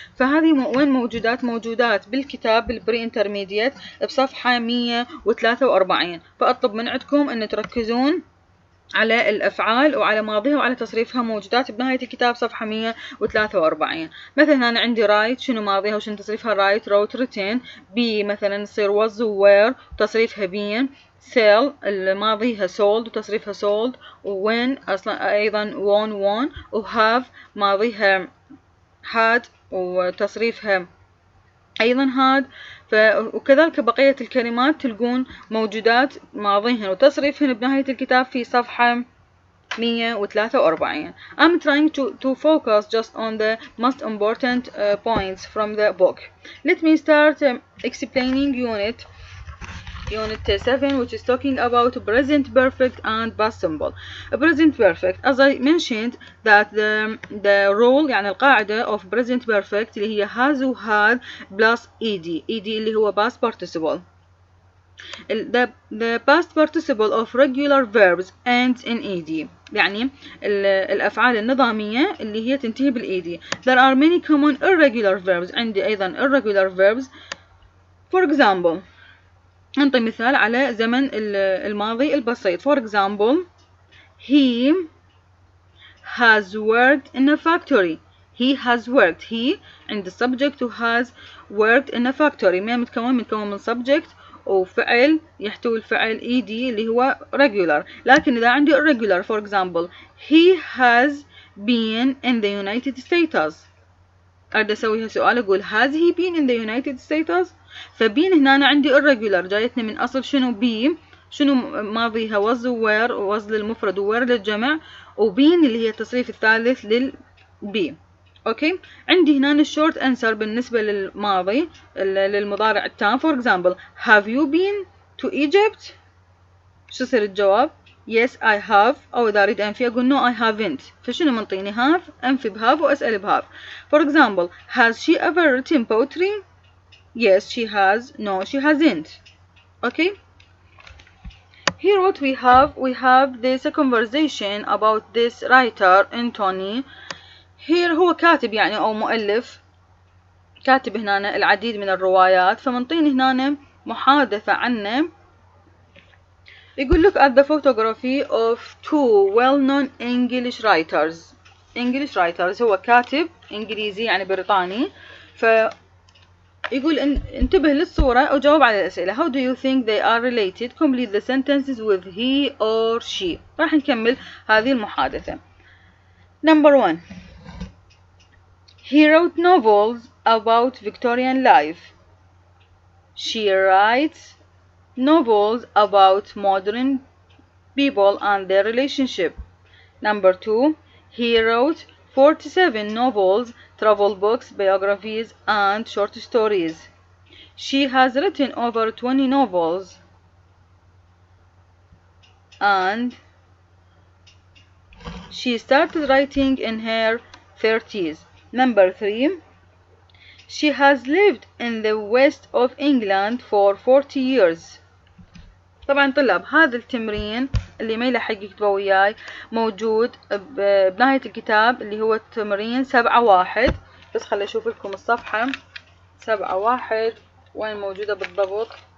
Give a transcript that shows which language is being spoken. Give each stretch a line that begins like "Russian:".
Arabic: فهذه وين موجودات بالكتاب بالبري انترميديت بصفحة 143. فأطلب من عندكم إن تركزون على الأفعال وعلى ماضيها وعلى تصريفها، موجودات بنهاية الكتاب صفحة 143. مثلا أنا عندي write، شنو ماضيها وشنو تصريفها؟
English: write، wrote، written. be مثلا تصير was were وتصريفها been. sell ماضيها sold وتصريفها sold.
Arabic: win أصلا أيضا won. وhave ماضيها had وتصريفها أيضا had. وكذلك بقية الكلمات تلقون موجودات ماضيهن وتصريفهن بنهاية الكتاب في صفحة 143.
English: I'm trying to focus just on the most important points from the book. Let me start explaining Unit 7, which is talking about present perfect and past simple. Present perfect, as I mentioned, that the rule
Arabic: يعني القاعدة
English: of present perfect اللي هي has و had plus ed اللي هو past participle. The past participle of regular verbs ends in ed،
Arabic: يعني الأفعال النظامية اللي هي تنتهي بالed.
English: There are many common irregular verbs.
Arabic: عندي أيضا
English: irregular verbs. For example،
Arabic: نعطي مثال على زمن الماضي البسيط.
English: For example, he has worked in a factory. He has worked. He
Arabic: عند
English: subject و has worked in a factory.
Arabic: ما متكون من subject وفعل يحتوي الفعل ed اللي هو regular. لكن إذا عندي
English: irregular، for example, he has been in the United States.
Arabic: أريد أسويها سؤال، أقول
English: has he been in the United States؟
Arabic: فبين هنا أنا عندي irregular جايتني من أصل شنو be، شنو ماضيها was were، was للمفرد و were للجمع، وبين اللي هي التصريف الثالث للبي. أوكي، عندي هنا short answer بالنسبة للماضي للمضارع التام.
English: for example, have you been to Egypt؟
Arabic: شو يصير الجواب؟
English: yes I have.
Arabic: أو إذا أريد أنفي أقول
English: no I haven't.
Arabic: فشنو منطيني؟ have، أنفي بهاف وأسأل بهاف.
English: for example, has she ever written poetry؟ yes she has. no she hasn't. Okay, here what we have this conversation about this writer Anthony. here
Arabic: هو كاتب يعني أو مؤلف، كاتب هنا العديد من الروايات، فمنطيني هنا محادثة عنه. يقول لك
English: at the photography of two well-known English writers.
Arabic: English writers هو كاتب إنجليزي يعني بريطاني. يقول انتبه للصورة وجاوب على الأسئلة.
English: How do you think they are related? Complete the sentences with he or she.
Arabic: راح نكمل هذه المحادثة.
English: Number 1. He wrote novels about Victorian life. She writes novels about modern people and their relationship. Number 2, he wrote 47 novels, travel books, biographies, and short stories. She has written over 20 novels and she started writing in her 30s. Number 3, she has lived in the west of England for 40 years.
Arabic: طبعا طلاب هذا التمرين اللي ما يلحق يكتبه وياي موجود بنهاية الكتاب اللي هو التمرين 7-1. بس خلي اشوف لكم الصفحة 7-1 وين موجودة بالضبط.